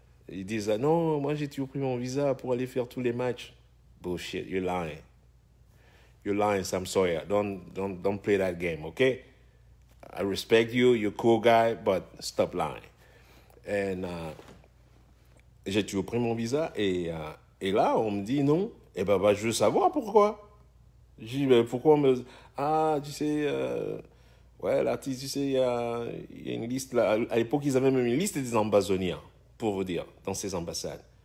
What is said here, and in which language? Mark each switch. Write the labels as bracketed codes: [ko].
[fr] ils disent « Ah non, moi j'ai toujours pris mon visa pour aller faire tous les matchs. » [en] Bullshit, you're lying. You're lying, Sam Sawyer. Don't play that game, okay? I respect you, you're a cool guy, but stop lying. [fr] Et j'ai toujours pris mon visa et là, on me dit non. Et ben, je veux savoir pourquoi. Je dis, mais pourquoi on me... Ah, tu sais, ouais, l'artiste, tu sais, il y a une liste là. À l'époque, ils avaient même une liste des ambazoniens, pour vous dire, dans ces ambassades.